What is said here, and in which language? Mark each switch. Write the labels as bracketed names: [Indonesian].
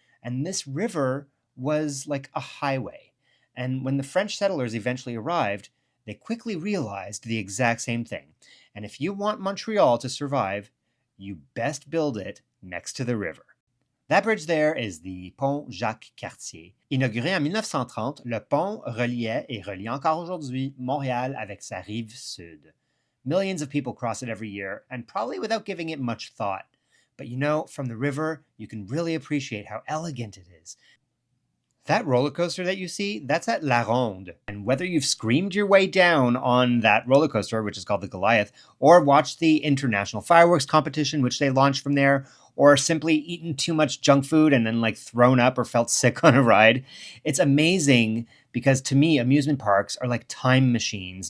[English] And this river was like a highway. And when the French settlers eventually arrived, they quickly realized the exact same thing. And if you want Montreal to survive, you best build it next to the river. That bridge there is the pont Jacques Cartier. [French] Inauguré en 1930, le pont reliait et relie encore aujourd'hui Montréal avec sa rive sud. [English] Millions of people cross it every year, and probably without giving it much thought. But you know, from the river, you can really appreciate how elegant it is. That roller coaster that you see, that's at La Ronde. And whether you've screamed your way down on that roller coaster, which is called the Goliath, or watched the international fireworks competition, which they launched from there, or simply eaten too much junk food and then like thrown up or felt sick on a ride, it's amazing because to me, amusement parks are like time machines.